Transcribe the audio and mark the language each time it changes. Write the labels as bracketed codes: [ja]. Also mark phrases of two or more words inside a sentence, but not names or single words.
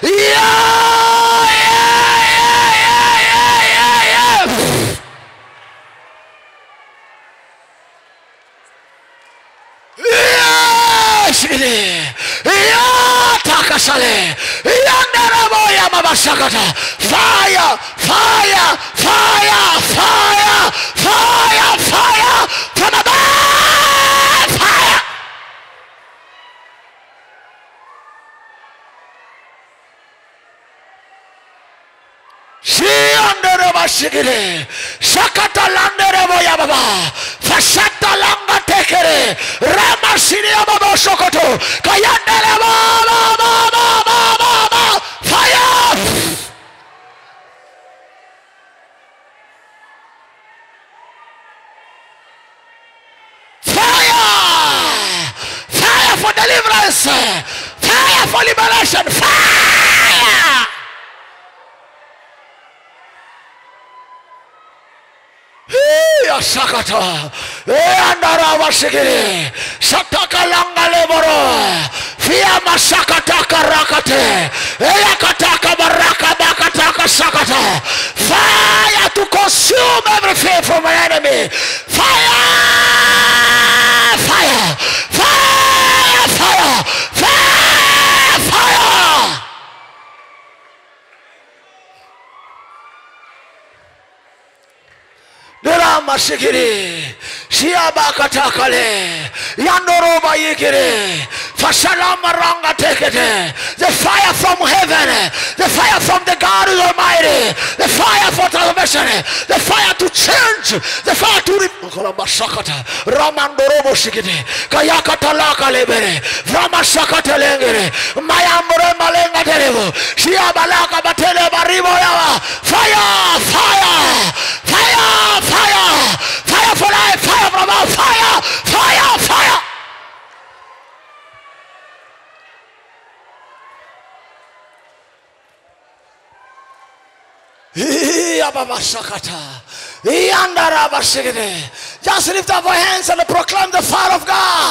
[en] takasale yanderebo ya mabashakata fire fire fire fire fire fire from above fire shianderebo shigire shakata landerebo ya baba fashata langa tekere rama shiria baba shokoto kayandere baba fire fire fire for deliverance, fire for liberation, fire Shakata, Andara Washigiri, Shataka Langa Leboro, Fia Mashakataka Rakate, Eyakataka Baraka Bakataka Shakata, fire to consume everything from my enemy, fire, fire, fire, fire, fire, fire. Derama shikiri shiaba katakale yandoroba yikiri fashalama ranga tekete the fire from heaven, the fire from the God is Almighty, the fire for transformation, the fire to change, the fire to shakata ramandorobo shikiri kayakata laka lebere rama shakata lengere mayamore malenga televo shiaba laka batele baribo yawa fire fire fire fire, fire for life, fire from above, fire, fire, fire. Just lift up your hands and proclaim the fire of God.